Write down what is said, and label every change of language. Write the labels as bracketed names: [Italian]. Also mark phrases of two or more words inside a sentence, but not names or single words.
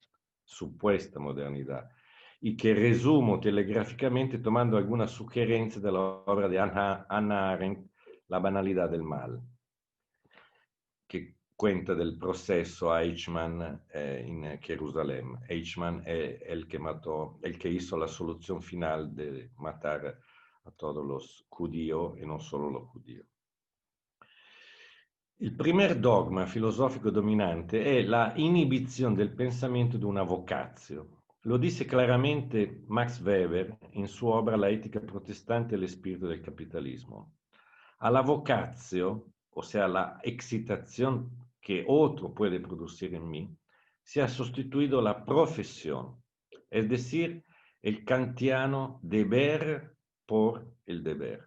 [Spanish] y que resumo telegráficamente tomando algunas sugerencias de la obra de Hannah Arendt, La banalidad del mal, que cuenta del proceso a Eichmann en Jerusalén. Eichmann es el que hizo la solución final de matar a todos los judíos y no solo los judíos. [Italian] Il primer dogma filosofico dominante è la inibizione del pensamento di una vocatio, [Spanish] Lo dice claramente Max Weber en su obra La ética protestante y el espíritu del capitalismo. A la vocatio, o sea, la excitación que otro puede producir en mí, se ha sustituido la profesión, es decir, el kantiano deber por el deber.